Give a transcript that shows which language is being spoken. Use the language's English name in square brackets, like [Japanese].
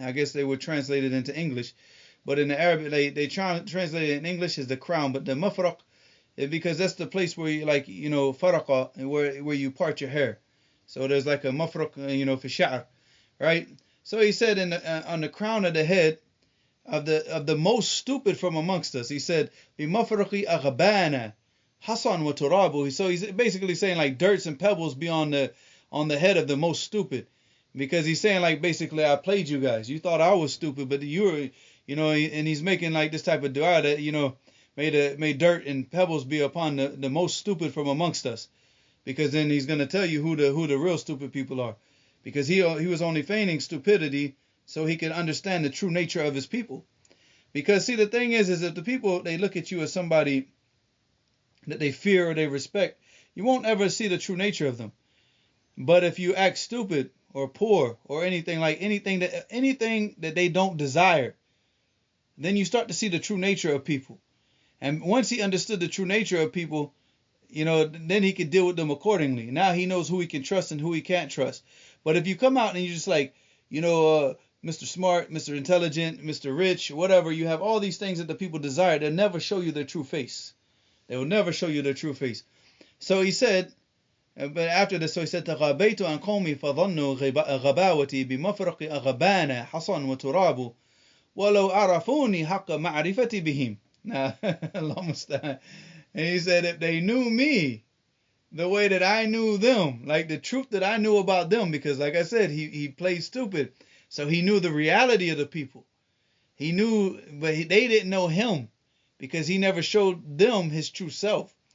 [English] I guess they would translate it into English, but in the Arabic they translate it in English as the crown. But the mafraq, because that's the place where you faraqa, where you part your hair. So there's like a mafraq, for sha'r, right? So he said on the crown of the head of the most stupid from amongst us. He said, [Arabic] بمفرق أغبانا حصن وتراب. [English] So he's basically saying like dirts and pebbles be on the head of the most stupid, because he's saying like basically I played you guys. You thought I was stupid, but you were, and he's making like this type of dua that made dirt and pebbles be upon the most stupid from amongst us, because then he's gonna tell you who the real stupid people are, because he was only feigning stupidity so he can understand the true nature of his people. Because see, the thing is if the people, they look at you as somebody that they fear or they respect, you won't ever see the true nature of them. But if you act stupid or poor or anything that they don't desire, then you start to see the true nature of people. And once he understood the true nature of people, then he could deal with them accordingly. Now he knows who he can trust and who he can't trust. But if you come out and you just like, Mr. Smart, Mr. Intelligent, Mr. Rich, whatever, you have all these things that the people desire, they'll never show you their true face. They will never show you their true face. So he said, but after this, so he said, [Arabic] تغابيت عن قومي فظنوا غباوتي بمفرق أغبانا حصن وتراب ولو عرفوني حق معرفتي بهم. [English] Now, Allah. And he said, if they knew me the way that I knew them, like the truth that I knew about them, because like I said, he played stupid. So he knew the reality of the people. He knew, but they didn't know him, because he never showed them his true self.